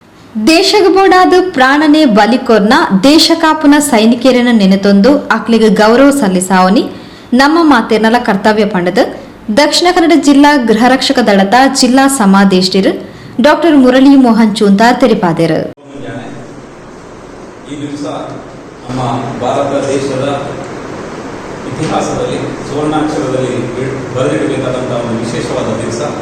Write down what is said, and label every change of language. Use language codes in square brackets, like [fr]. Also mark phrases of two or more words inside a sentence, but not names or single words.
[tcy] ದೇಶಗ ಬೋಡಾದ ಪ್ರಾಣನೆ ಬಲಿಕೊರ್ನ ದೇಶ ಕಾಪುನ ಸೈನಿಕರನ್ನ ನೆನೆತೊಂದು ಅಕ್ಲಿಗೆ ಗೌರವ ಸಲ್ಲಿಸಾವನಿ ನಮ್ಮ ಮಾತೇನಲ ಕರ್ತವ್ಯ ಪಂಡದ ದಕ್ಷಿಣ ಕನ್ನಡ ಜಿಲ್ಲಾ ಗೃಹ ರಕ್ಷಕ ದಳದ ಜಿಲ್ಲಾ ಸಮಾದೇಷ್ಟಿರು ಡಾಕ್ಟರ್ ಮುರಳಿ ಮೋಹನ್ ಚೂಂತಾರ್ ತೆರಿಪಾದರು. [kn] ಈ ದಿವಸ ನಮ್ಮ ಭಾರತ ದೇಶದ ಇತಿಹಾಸದಲ್ಲಿ ಸುವರ್ಣಾಕ್ಷರದಲ್ಲಿ ಬರೆದಿಡಬೇಕಾದಂತಹ ಒಂದು ವಿಶೇಷವಾದ ದಿವಸ.